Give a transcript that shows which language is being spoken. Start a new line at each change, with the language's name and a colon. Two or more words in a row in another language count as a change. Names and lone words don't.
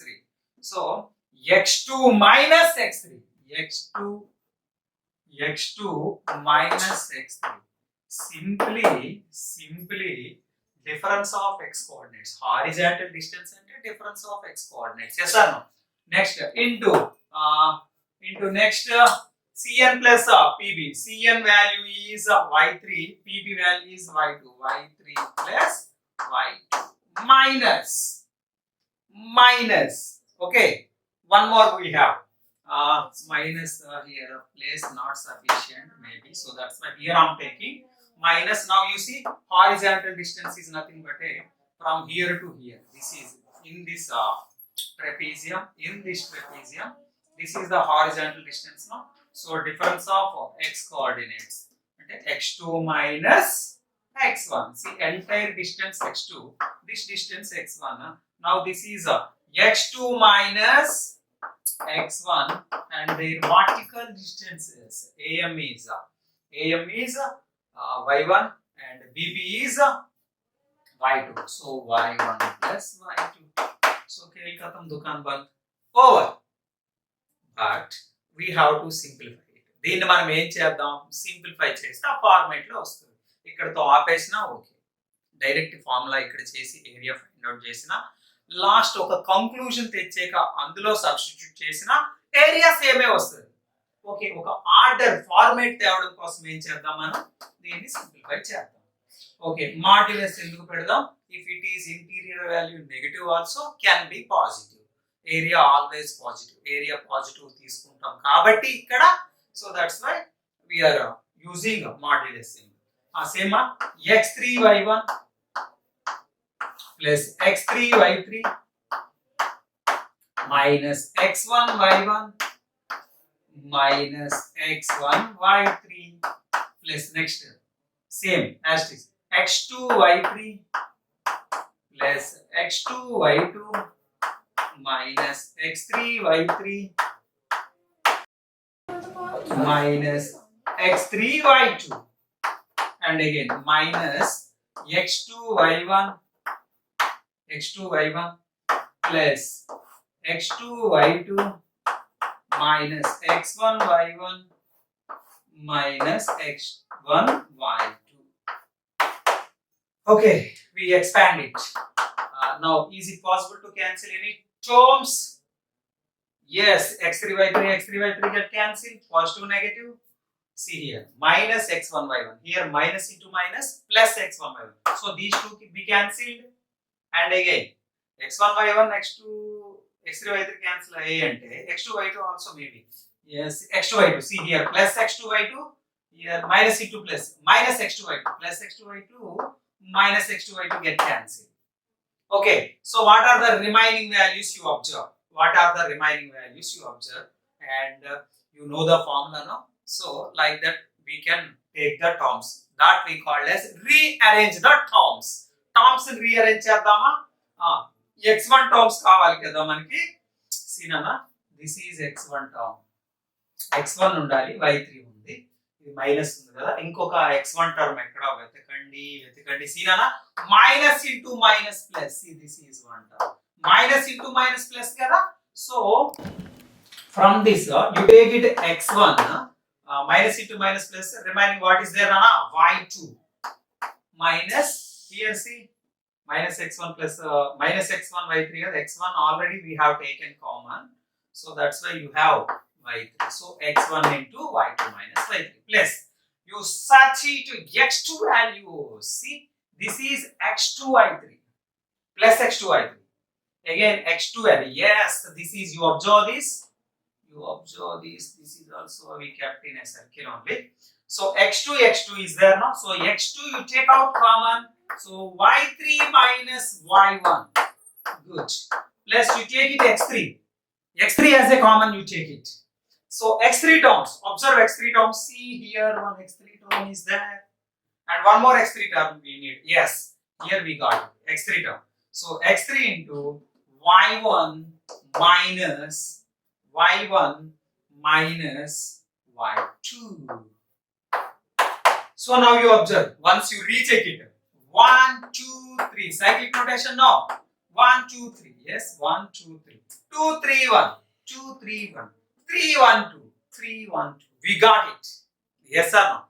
English: So x2 minus x3, x2 minus x3, simply difference of x coordinates. Horizontal distance and difference of x coordinates. Yes or no? Next into next cn plus pb. Cn value is y3, pb value is y2. y3 plus y2 minus. Okay, one more we have. Minus here place not sufficient maybe, so that's why here I'm taking minus. Now you see horizontal distance is nothing but a from here to here. This is in this trapezium. This is the horizontal distance now. So difference of x coordinates, okay, x2 minus x1. See entire distance x2, this distance x1. Now this is x2 minus x1 and their vertical distances. am is y1 and bb is y2. So y1 plus y2. So
Hindi: खेल खत्म, दुकान बंद,
English: over. But we have to simplify it.
Telugu: దీన్ని మనం ఏం చేద్దాం, సింప్లిఫై చేస్తే ఆ ఫార్మాట్ లో వస్తుంది. ఇక్కడతో ఆపేసినా ఓకే,
English: direct formula
Telugu: ఇక్కడ చేసి
English: area find out
Telugu: చేసిన, లాస్ట్ ఒక కంక్లూజన్ తెచ్చాక అందులో సబ్స్టిట్యూట్ చేసిన ఏరియా సేమే వస్తుంది. ఓకే, ఒక
English: order format
Telugu: తేవడం కోసం ఏం చేద్దాం, మనం దీన్ని సింప్లిఫై చేద్దాం. ఓకే, మాడ్యులస్ ఎందుకు పెడదాం?
English: If it is interior value negative also can be positive. area always positive, area positive
Telugu: తీసుకుంటాం కాబట్టి ఇక్కడ,
English: so that's why we are using modulus symbol. సేమ్ x3y1 plus x3y3 minus x1y1 minus x1y3 plus next same as it is x2y3 plus x2y2 minus x3y3 minus x3y2 and again minus x2y1 plus x2y2 minus x1y1 minus x1y2. Okay, we expand it. Now is it possible to cancel any terms? Yes, x3y3 get cancelled, positive negative. See here, minus x1y1, here minus into minus plus x1y1, so these two be cancelled. And again x1y1 x3y3 cancel ante x2y2 also maybe. Yes, x2y2, see here plus x2y2, here minus into plus minus x2y2 plus x2y2 minus x2y2 get cancelled. Okay, so what are the remaining values you observe? And you know the formula now. So like that we can take the terms that we call as rearrange the terms
Telugu: ని rearrange చేద్దామా? x1 terms కావాలి కదా మనకి. సీనా,
English: this is x1 term,
Telugu: x1 ఉండాలి, y3 ఉంది, ఇది మైనస్ ఉంది కదా, ఇంకొక x1 టర్మ్ ఎక్కడ వెతకండి సీనా
English: minus into minus plus, this is one term, minus into minus plus
Telugu: కదా.
English: సో from this you take it x1 minus into minus plus, remaining what is there Nana, y2 minus, here see minus x1 plus minus x1 y3, x1 already we have taken common, so that's why you have y3, so x1 into y2 minus y3 plus you search it x2 value, see this is x2 y3 plus x2 y3, again x2 value, yes this is, you observe this, this is also we kept in a circle only. So x2 is there now, so x2 you take out common, so y3 minus y1, good, plus you take it x3 as a common, you take it, so x3 terms, observe x3 terms, see here one x3 term is there and one more x3 term we need, yes here we got it, x3 term, so x3 into y1 minus y2. So now you observe, once you recheck it, 1 2 3 cyclic notation, no 1 2 3, yes 1 2 3 2 3 1 2 3 1 3 1 2 3 1 2, we got it, yes or no.